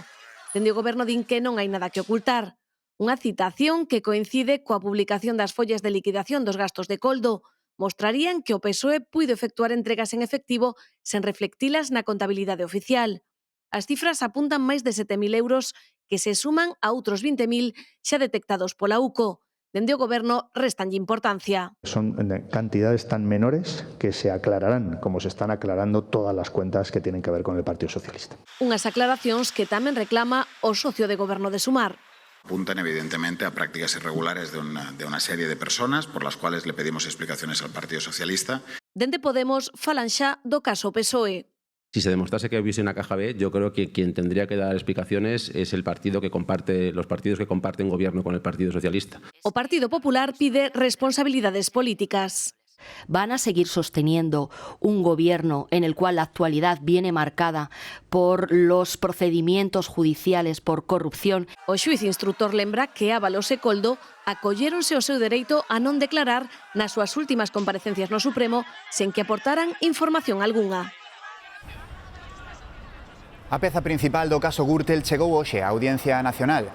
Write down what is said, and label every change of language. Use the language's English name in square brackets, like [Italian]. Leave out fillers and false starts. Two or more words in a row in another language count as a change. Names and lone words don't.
[Galician] Dende o goberno din que non hai nada que ocultar. Unha citación que coincide coa publicación das follas de liquidación dos gastos de Koldo, mostrarían que o PSOE puido efectuar entregas en efectivo sen reflectilas na contabilidade oficial. As cifras apuntan máis de 7.000 euros que se suman a outros 20.000 xa detectados pola UCO. Dende o Goberno restanlle importancia. [Spanish] Son cantidades tan menores que se aclararán, como se están aclarando todas las cuentas que tienen que ver con el Partido Socialista. [Galician] Unhas aclaracións que tamén reclama o socio de Goberno de Sumar. [Spanish] Apuntan evidentemente a prácticas irregulares de una serie de personas por las cuales le pedimos explicaciones al Partido Socialista. [Galician] Dende Podemos falan xa do caso PSOE. [Spanish] Si se demostrase que hubiese una caja B, yo creo que quien tendría que dar explicaciones es el partido que comparte, los partidos que comparten gobierno con el Partido Socialista. [Galician] O Partido Popular pide responsabilidades políticas. [Spanish] Van a seguir sosteniendo un gobierno en el cual la actualidad viene marcada por los procedimientos judiciales por corrupción. [Galician] O xuiz instructor lembra que Ábalos e Coldo acolléronse o seu dereito a non declarar nas súas últimas comparecencias no Supremo sen que aportaran información algunha. A peza principal do caso Gürtel chegou hoxe á Audiencia Nacional.